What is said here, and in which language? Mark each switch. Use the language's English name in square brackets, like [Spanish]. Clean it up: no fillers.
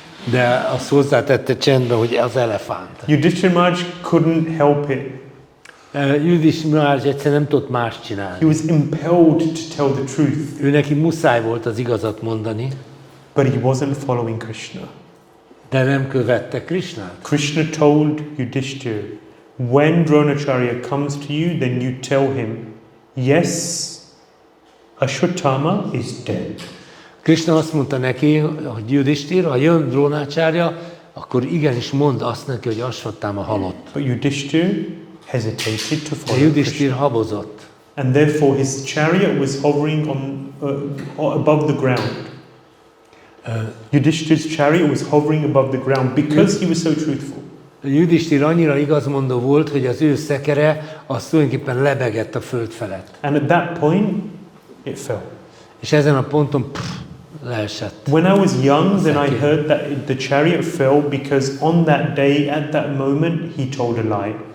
[Hungarian] De azt hozzátette csendben, hogy az elefánt. [English] Yudhishthira Maharaj couldn't help it. [Hungarian] Judhishthir Maharaj egyszer nem tudott más [English] He [Hungarian] csinálni. [English] was impelled to tell the truth, [Hungarian] Ő neki muszáj volt az igazat mondani, [English] but he wasn't following Krishna. [Hungarian] de nem követte Krishnát. [English] Krishna told Yudhishthira, when Dronacharya comes to you, then you tell him, yes, Ashwatthama is dead. [Hungarian] Krishna azt mondta neki, hogy Judhishthir, ha jön Drónácsárja, akkor igenis mondd azt neki, hogy Asvatthama halott. [English] But Yudhishthira hesitated to [Hungarian] De [English] follow [Hungarian] Judhishthir [English] Krishna. [Hungarian] habozott. [English] And therefore his chariot was hovering above the ground. Yudhishthira's chariot was hovering above the ground because he was so truthful. [Hungarian] Judhishthir annyira igazmondó volt, hogy az ő szekere az tulajdonképpen lebegett a föld felett. [English] And at that point, it fell. [Hungarian] És ezen a ponton leesett. [English] When I was young, then I heard that the chariot fell because on that day, at that moment, he told a lie.